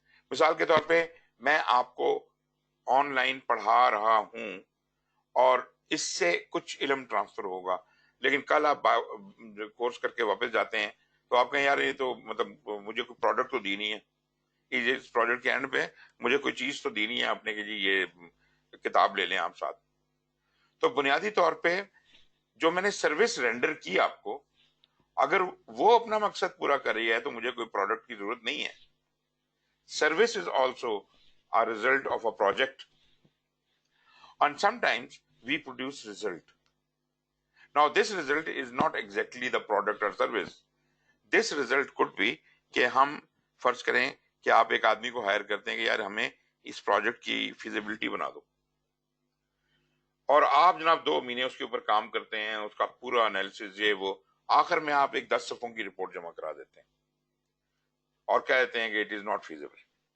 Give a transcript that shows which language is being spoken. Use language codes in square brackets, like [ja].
[hi] मिसाल के तौर पे मैं आपको ऑनलाइन पढ़ा रहा हूं और इससे कुछ इल्म ट्रांसफर होगा, लेकिन कल आप कोर्स करके वापस जाते हैं तो आप कहें यार ये तो मतलब मुझे कोई प्रोडक्ट तो दी नहीं है, इस प्रोजेक्ट के एंड पे मुझे कोई चीज तो दी नहीं है आपने कि जी ये किताब ले लें आप साथ। तो बुनियादी तौर पे जो मैंने सर्विस रेंडर की आपको, अगर वो अपना मकसद पूरा कर रही है तो मुझे कोई प्रोडक्ट की जरूरत नहीं है। [en] Service is also a result of a project, and sometimes we produce result. Now this result is not exactly the product or service. This result could be [hi] कि हम फर्ज करें कि आप एक आदमी को हायर करते हैं कि यार हमें इस प्रोजेक्ट की फिजिबिलिटी बना दो, और आप जनाब 2 महीने उसके ऊपर काम करते हैं, उसका पूरा एनालिसिस ये वो, आखिर में आप एक 10 सफ़ों की रिपोर्ट जमा करा देते हैं और कह देते हैं कि [en] It is not feasible.